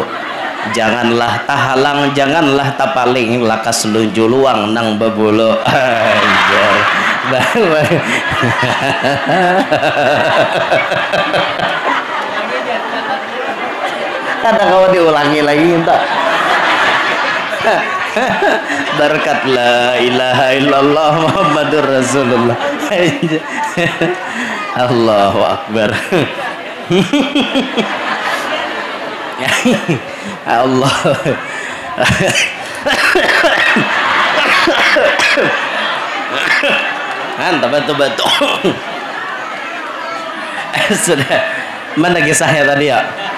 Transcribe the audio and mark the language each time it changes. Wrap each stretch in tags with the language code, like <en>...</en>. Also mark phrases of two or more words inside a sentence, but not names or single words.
<bjn>Janganlah tahalang, janganlah tapaling, lakas lunju luang nang babulu. Anjir. Kadang kalau diulangi lagi entah. Berkat</bjn> <ar>لا إله إلا الله محمد رسول الله. الله أكبر.</ar> <bjn>Allah. Mantap betul. Sudah mana kisahnya tadi ya?</bjn>